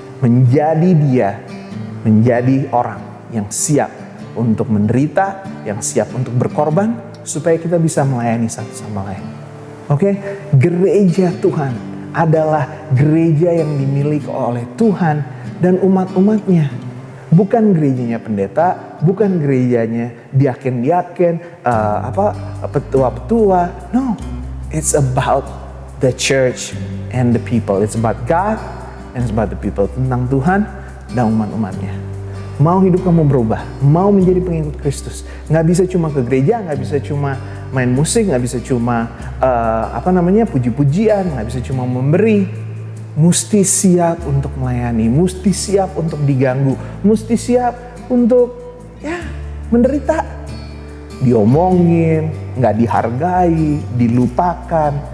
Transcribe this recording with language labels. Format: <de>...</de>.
<id>Menjadi dia, menjadi orang yang siap untuk menderita, yang siap untuk berkorban, supaya kita bisa melayani satu sama lain. Oke? Gereja Tuhan adalah gereja yang dimiliki oleh Tuhan dan umat-umatnya. Bukan gerejanya pendeta, bukan gerejanya diaken-diaken, petua-petua.</id> <en>No, it's about the church and the people. It's about God and it's about the people.</en> <id>Tentang Tuhan dan umat-umatnya. Mau hidup kamu berubah, mau menjadi pengikut Kristus, nggak bisa cuma ke gereja, nggak bisa cuma main musik, nggak bisa cuma puji-pujian, nggak bisa cuma memberi. Mesti siap untuk melayani, mesti siap untuk diganggu, mesti siap untuk menderita, diomongin, nggak dihargai, dilupakan.</id>